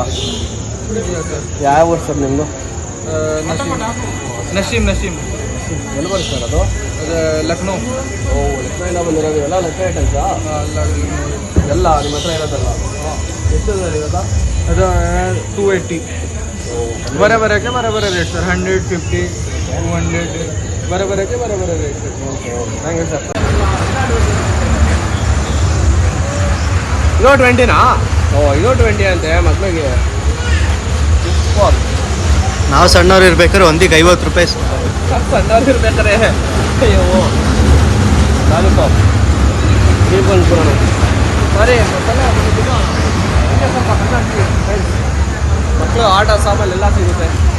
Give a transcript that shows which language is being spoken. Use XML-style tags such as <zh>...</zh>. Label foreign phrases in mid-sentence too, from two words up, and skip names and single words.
<kn>ಯಾವ ಊರು ಸರ್ ನಿಮ್ಮದು? ನಶೀಮ್. ಎಲ್ಲಿ ಬರುತ್ತೆ ಸರ್ ಅದು? ಲಕ್ನೋ. ಲಕ್ನೋಯಿಂದ ಬಂದಿರೋದು ಎಲ್ಲ ಲಕ್ನೋ ಐಟಮ್ಸಾ? ಎಲ್ಲ ನಿಮ್ಮ ಹತ್ರ ಇರೋದಲ್ಲ? ಎಷ್ಟು ಸರ್ ಇರೋದಾ? ಅದು 280.</kn> <hi>बराबर है रेट सर. 150, 200 बराबर है रेट सर.</hi> <en>thank you sir.</en> <kn>ಇದು 20ನಾ? ಓ ಇದು 20 ಅಂತೆ ಮಕ್ಳಿಗೆ. ನಾವು ಸಣ್ಣವ್ರು ಇರ್ಬೇಕಾದ್ರೆ ಒಂದಿಗೆ 50 ರೂಪಾಯಿ. ಸಣ್ಣವ್ರು ಇರ್ಬೇಕಾರೆ ಅಯ್ಯೋ ಲಾಲಿಪಾಪ್ ಈ ಬಂದ್ಬಿಡೋಣ. ಸರಿ ಸ್ವಲ್ಪ ಮಕ್ಕಳು ಆಟ ಸಾಮಾನು ಎಲ್ಲ ಸಿಗುತ್ತೆ.</kn>